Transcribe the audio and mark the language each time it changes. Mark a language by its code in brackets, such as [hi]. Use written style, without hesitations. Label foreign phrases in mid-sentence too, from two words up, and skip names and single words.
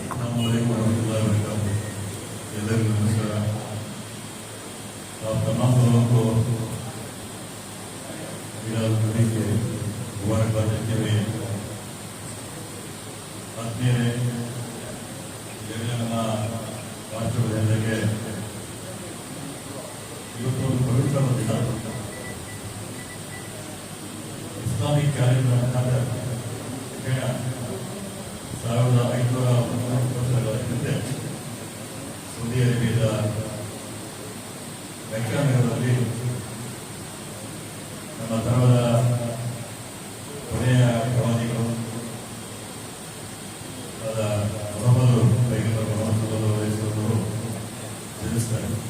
[kn] ಎಲ್ಲರಿಗೂ ನಮಸ್ಕಾರ. [hi] तमाम लोगों को नदी के मुबारकबाद देते हुए आत्मीय [kn] ನಮ್ಮ ರಾಷ್ಟ್ರದ ಜನರಿಗೆ ಇವತ್ತು ಒಂದು ಪವಿತ್ರ ದಿನ. [en] Islamic calendar [kn] 1530 ವರ್ಷಗಳ ಹಿಂದೆ ಸೌದಿ ಅರೇಬಿಯಾದ ಮೆಕ್ಕಾ ನಗರದಲ್ಲಿ ನಮ್ಮ ಧರ್ಮದ ಕೊನೆಯ ಪ್ರವಾದಿಗಳು ಆದ ಮೊಹಮ್ಮದ್ ವಯಸ್ಸವರು ಜನಿಸ್ತಾರೆ.